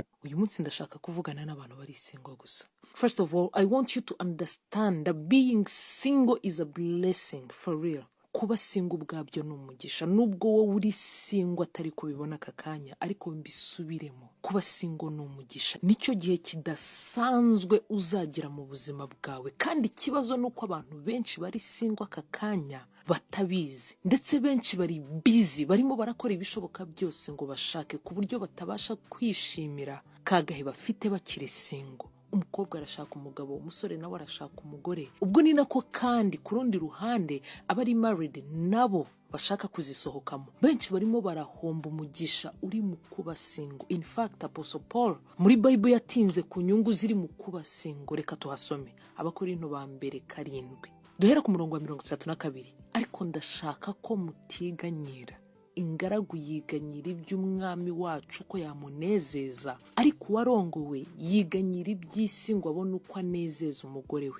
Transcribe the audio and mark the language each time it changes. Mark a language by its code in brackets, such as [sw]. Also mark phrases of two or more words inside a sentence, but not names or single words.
[rw] uyu munsi ndashaka kuvugana n'abantu bari single gusa. [en] First of all, I want you to understand that being single is a blessing for real. [rw] Kuba single ubwabyo ni umugisha, nubwo wowe uri single atari kubibona aka kanya, ariko mbisubiremo, kuba single ni umugisha. Nicyo gihe kidasanzwe uzagira mu buzima bwawe, kandi ikibazo nuko abantu benshi bari single aka kanya batabizi, ndetse benshi bari busy, barimo barakora ibishoboka byose ngo bashake, ku buryo batabasha kwishimira kagahe bafite bakiri single. Umukobwa arashaka umugabo, umusore nawe arashaka umugore. Ubwo ni nako kandi ku rundi ruhande abari married nabo bashaka kuzisohokamo. Benshi barimo barahomba umugisha uri mu kuba single. [en] In fact, [rw] Apostle Paul muri Bible yatinze ku nyungu ziri mu kuba single. Reka tuhasome Abakorinto ba mbere 7. Duhera ku murongo wa 32. Ariko ndashaka ko mutiganyira. Ingaragu yiganyira iby'umwami wacu ko yamunezeza, ariko warongowe yiganyira iby'isi ngo abone uko anezeza umugore we.